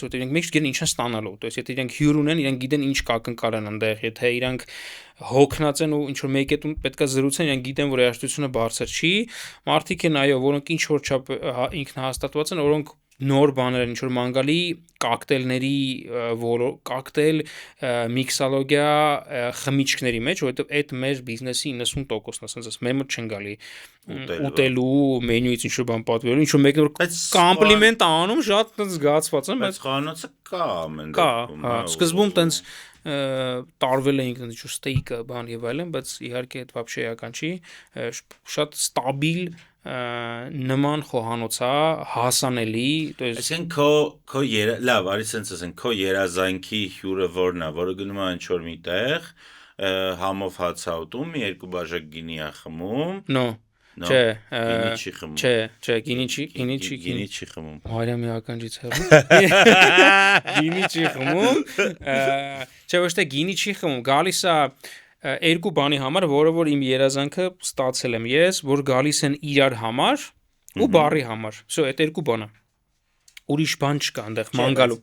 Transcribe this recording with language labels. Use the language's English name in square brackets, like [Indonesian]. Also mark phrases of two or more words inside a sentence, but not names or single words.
[Armenian] որ իրենք միշտ գիտեն ինչ են ստանալու, [Russian] то есть [Armenian] եթե իրենք հյուր ունեն, իրենք գիտեն ինչ կակնկալ են այնտեղ, եթե իրենք հոգնած են ու ինչ որ մեկի հետ պետքա զրուցեն, իրենք գիտեն որ երաժշտությունը բարձր չի, մարդիկ են այո, որոնք ինչ որ չափ ինքնահաստատված են, որոնք նոր բաներ են, ինչ որ մանգալի կոկտեյլների, կոկտեյլ միքսոլոգիա խմիչքների մեջ, որովհետև այդ մեր բիզնեսի 90%-ն է, ասես մեր մոտ չեն գալի ուտելու մենյուից ինչ որ բան պատվիրելու, ինչ որ մեկն որ կոմպլիմենտ անում, շատ տենց զգացված եմ, բայց խանութը կա ամեն դեպքում։ Կա, հա, սկզբում տենց տարվել էինք ինչ-որ ստեյկը, բան եւ այլն, բայց իհարկե այդ вообще էական չի, շատ ստաբիլ նման խոհանոցա հասանելի, [Russian] то есть [Armenian] Այսինքն քո լավ, արի sense ասենք, քո երազանքի հյուրը որն է, որը գնում է ինչ-որ միտեղ, համով հաց է ուտում, մի երկու բաժակ գինի է խմում, չէ, գինի չի խմում, չէ, գինի չի խմում, Մարիամի ականջից հեռու, գինի չի խմում, չէ, ոչ թե գինի չի խմում, գալիս է երկու բանի համար, որը որ իմ երազանքը ստացել եմ ես, որ գալիս են իրար համար ու բարի համար, so այդ երկու բանը, ուրիշ բան չկա այնտեղ ման գալու,